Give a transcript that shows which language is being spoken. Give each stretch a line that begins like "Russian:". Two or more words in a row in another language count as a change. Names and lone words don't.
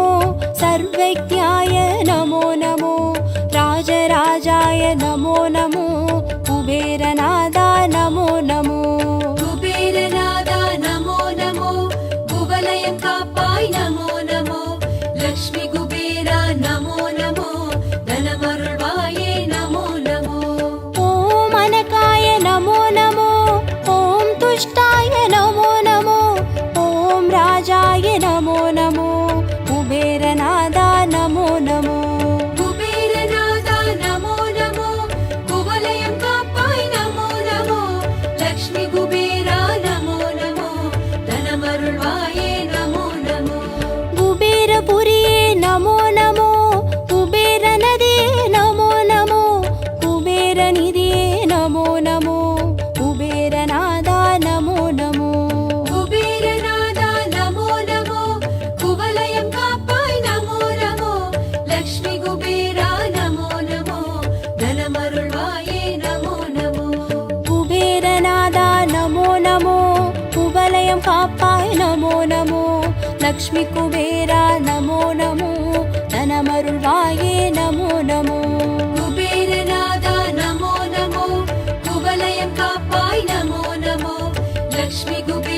Sanskrit: सर्वज्ञाय नमो नमो राजराजाय नमो नमो कुबेरनादा नमो नमो
Tamil: குபேரநாதா நமோ நமோ குவலயம் காப்பாய் நமோ நமோ லக்ஷ்மி குபேரா நமோ நமோ தனமருள்வாயே நமோ நமோ
Sanskrit: ॐ अनकाय नमो नमो ॐ तुष्टाय नमो नमो ॐ राजाय नमो नमो कुबेरनादा नमो नमो
Tamil: குபேரநாதா நமோ நமோ குவலயம் காப்பாய் நமோ நமோ லக்ஷ்மி குபேரா நமோ நமோ தனமருள்வாயே நமோ நமோ
Sanskrit: कुबेरपुरिये नमो नमो कुबेरनदिये नमो नमो कुबेरनिधिये नमो नमो कुबेरनादा नमो नमो
Tamil: குபேரநாதா நமோ நமோ குவலயம் காப்பாய் நமோ நமோ லக்ஷ்மி குபேரா நமோ நமோ தனமருள்வாயே நமோ நமோ குபேரநாதா நமோ நமோ குவலயம் காப்பாய் நமோ நமோ லக்ஷ்மி குபேரா நமோ நமோ தனமருள்வாயே நமோ நமோ குபேரநாதா நமோ நமோ குவலயம் காப்பாய் நமோ நமோ லக்ஷ்மி